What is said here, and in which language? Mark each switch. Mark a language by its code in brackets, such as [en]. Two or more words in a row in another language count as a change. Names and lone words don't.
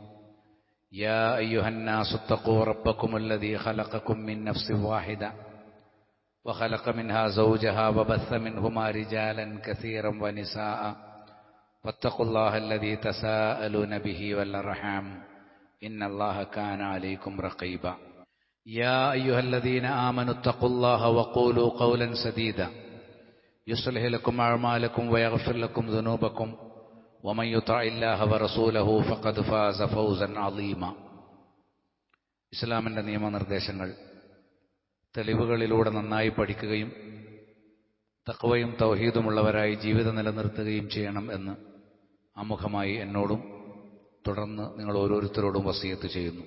[ar] يا أيها الناس اتقوا ربكم الذي خلقكم من نفس واحدة وخلق منها زوجها وبث منهما رجالا كثيرا ونساء واتقوا الله الذي تساءلون به والأرحام إن الله كان عليكم رقيبا. يا أيها الذين آمنوا اتقوا الله وقولوا قولا سديدا يصلح لكم أعمالكم ويغفر لكم ذنوبكم ومن يطع الله ورسوله فقد فاز فوزا عظيما. [ml] ഇസ്ലാമിൻ്റെ നിയമനിർദ്ദേശങ്ങൾ തെളിവുകളിലൂടെ നന്നായി പഠിക്കുകയും തഖ്വയും തൗഹീദുമുള്ളവരായി ജീവിതം നിലനിർത്തുകയും ചെയ്യണം എന്ന് ആമുഖമായി എന്നോടും തുടർന്ന് നിങ്ങൾ ഓരോരുത്തരോടും വസിയത്ത് ചെയ്യുന്നു.